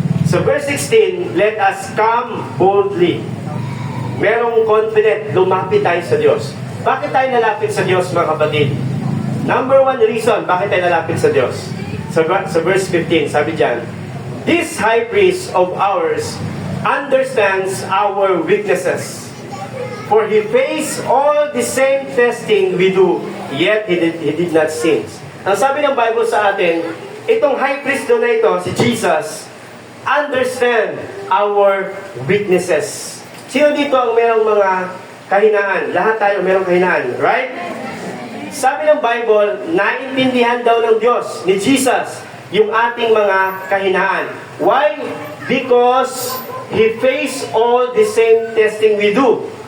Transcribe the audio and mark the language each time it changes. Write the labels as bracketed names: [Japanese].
[English] So verse 16, let us come boldly. [Filipino] Merong confident, lumapit tayo sa Diyos. Bakit tayo nalapit sa Diyos, mga kapatid? Number one reason, bakit tayo nalapit sa Diyos? Sa verse 15, sabi dyan, [English] this high priest of ours understands our weaknesses. For he faced all the same testing we do, yet he did not sin. [Filipino] Ang sabi ng Bible sa atin, itong high priest doon na ito, si Jesus, [English] understand our weaknesses. [Filipino] Sino dito ang merong mga kahinaan? Lahat tayo merong kahinaan, right? Sabi ng Bible, naintindihan daw ng Diyos, ni Jesus, yung ating mga kahinaan. [English] Why? Because He faced all the same testing we do.